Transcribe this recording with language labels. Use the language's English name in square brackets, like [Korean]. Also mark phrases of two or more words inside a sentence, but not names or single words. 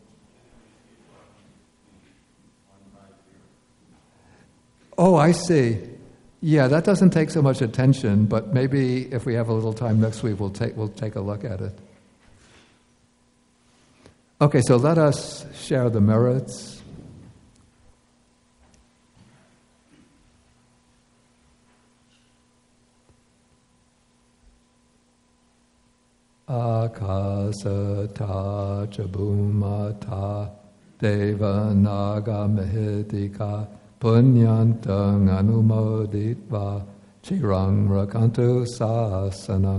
[English] Oh, I see. Yeah, that doesn't take so much attention, but maybe if we have a little time next week, we'll take a look at it. Okay, so let us share the merits. [Pali] Akasata chabhumata deva naga mahidika punyantang anumoditva chirang rakantu sasanang.